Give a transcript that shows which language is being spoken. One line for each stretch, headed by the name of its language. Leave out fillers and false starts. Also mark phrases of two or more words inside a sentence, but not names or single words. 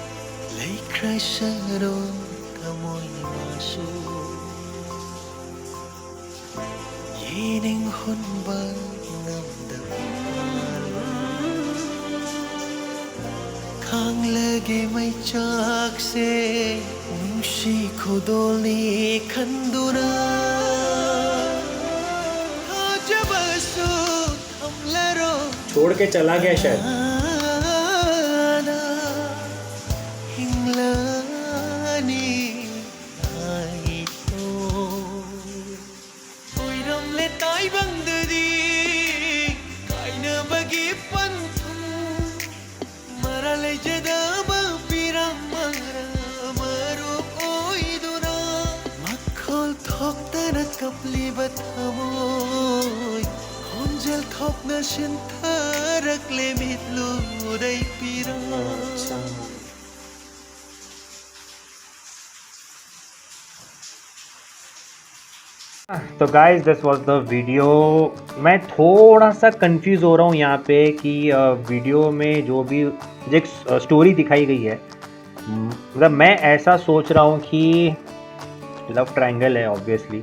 Manipuri: Krishna tamoy maso Yening hunbal namdam Khang lage mai chak se Nungshi khodolni khanduna Hajabasu thamlaro
Hindi: छोड़ के चला गया शायद।
Manipuri: Hinglani aito Oiram le tai bangdadi Kaina bagi panthum Marale jadaba piram mara maru oiduna Makhol thoktana kapli bathamoy Honjal thokna shintarak le mitlu dai piram
English: तो guys this was the video.
Hindi: मैं थोड़ा सा कंफ्यूज हो रहा हूँ यहाँ पे कि वीडियो में जो भी एक स्टोरी दिखाई गई है, मतलब मैं ऐसा सोच रहा हूँ कि
English: love triangle
Hindi: है ऑब्वियसली।